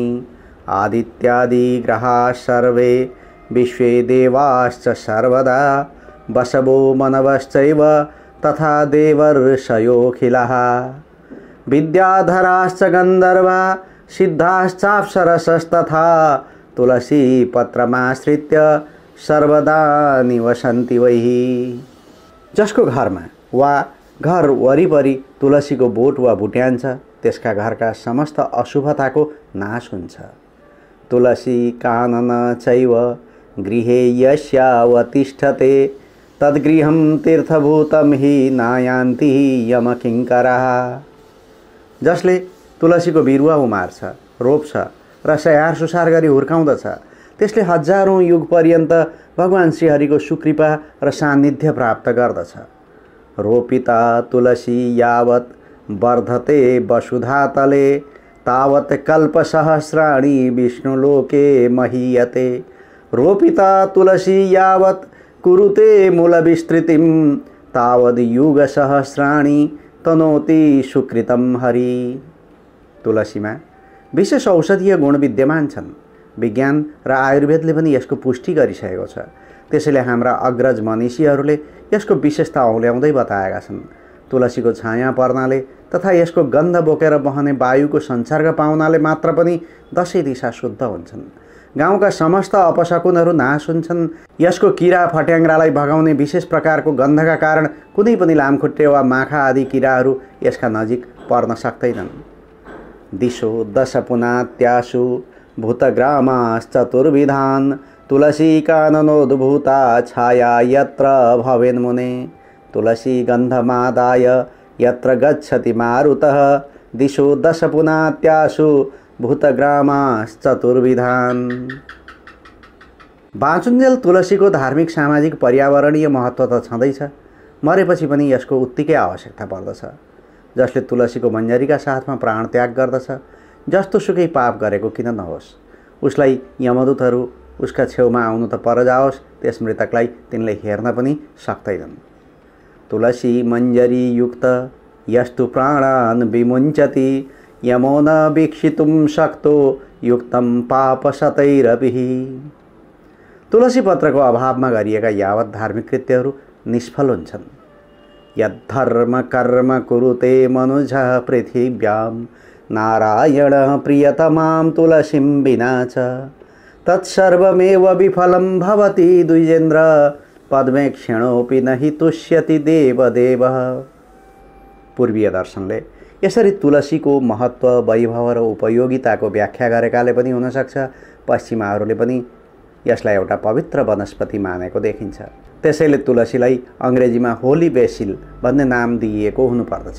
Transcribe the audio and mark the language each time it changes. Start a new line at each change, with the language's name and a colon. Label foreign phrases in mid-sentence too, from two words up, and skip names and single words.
Sanskrit: आदित्यादि ग्रहाः सर्वे विश्वे देवाश्च सर्वदा वसवो मनवश्चैव तथा देवर्षयोऽखिलः। विद्याधराश्च गन्धर्वा सिद्धाश्चाप्सरसस्तथा तुलसी पत्रमाश्रित्य सर्वदा निवसन्ति वै।
Nepali: जसको घरमा वा घर वरिपरि तुलसीको बोट वा भुट्यान छ त्यसका घरका समस्त अशुभताको नाश हुन्छ।
Sanskrit: तुलसी कानन चैव गृहे यस्यावतिष्ठते तद्गृहं तीर्थभूतं हि नायान्ति यमकिङ्करः।
Nepali: जसले तुलसीको बिरुवा उमार्छ, रोप्छ र स्याहार सुसार गरी हुर्काउँदछ त्यसले हजारौँ युग पर्यन्त भगवान श्रीहरिको सुकृपा र सान्निध्य प्राप्त गर्दछ।
Sanskrit: रोपिता तुलसी यावत् वर्धते वसुधातले तावत् कल्पसहस्राणि विष्णुलोके महीयते। रोपिता तुलसी यावत् कुरुते मूलविस्तृतिं तावद् युगसहस्राणि तनोति सुकृतं हरि।
Nepali: तुलसीमा विशेष औषधीय गुण विद्यमान छन्। विज्ञान र आयुर्वेदले पनि यसको पुष्टि गरिसकेको छ। त्यसैले हाम्रा अग्रज मनीषीहरूले यसको विशेषता औल्याउँदै बताएका छन्। तुलसीको छाया पर्नाले तथा यसको गन्ध बोकेर बहने वायुको संसर्ग पाउनाले मात्र पनि दसैँ दिशा शुद्ध हुन्छन्। गाउँका समस्त अपशकुनहरू नाश हुन्छन्। यसको किरा फट्याङ्ग्रालाई भगाउने विशेष प्रकारको गन्धका कारण कुनै पनि लामखुट्टे वा माखा आदि किराहरू यसका नजिक पर्न सक्दैनन्।
Sanskrit: दिशो दशपुनात्यासु भूतग्रामाश्चतुर्विधान् तुलसी काननोद्भूता छाया यत्र भवेन्मुने। तुलसी गन्धमादाय यत्र गच्छति मारुतः दिशो दशपुनात्यासु भूतग्रामाश्चतुर्विधान्।
Nepali: बाँचुन्जेल तुलसीको धार्मिक सामाजिक पर्यावरणीय महत्त्व त छँदैछ, मरेपछि पनि यसको उत्तिकै आवश्यकता पर्दछ। जसले तुलसीको मञ्जरीका साथमा प्राण त्याग गर्दछ जस्तो सुकै पाप गरेको किन नहोस्, उसलाई यमदूतहरू उसका छेउमा आउनु त पर जाओस्, त्यस मृतकलाई तिनले हेर्न पनि सक्दैनन्।
Sanskrit: तुलसी मञ्जरी युक्त यस्तु प्राणान् विमुञ्चति यमो न वीक्षितुं शक्तो युक्तं पापशतैरपि।
Nepali: तुलसी पत्रको अभावमा गरिएका यावत धार्मिक कृत्यहरू निष्फल हुन्छन्।
Sanskrit: यद्धर्म कर्म कुरुते मनुजः पृथिव्यां नारायण प्रियतमां तुलसीं विना च तत्सर्वमेव विफलं भवति द्विजेन्द्र पद्मे क्षणोऽपि न हि तुष्यति देवदेवः।
Nepali: पूर्वीय दर्शनले यसरी तुलसीको महत्त्व, वैभव र उपयोगिताको व्याख्या गरेकाले पनि हुन सक्छ पश्चिमाहरूले पनि यसलाई एउटा पवित्र वनस्पति मानेको देखिन्छ। त्यसैले तुलसीलाई अङ्ग्रेजीमा
English: holy basil
Nepali: भन्ने नाम दिइएको हुनुपर्दछ।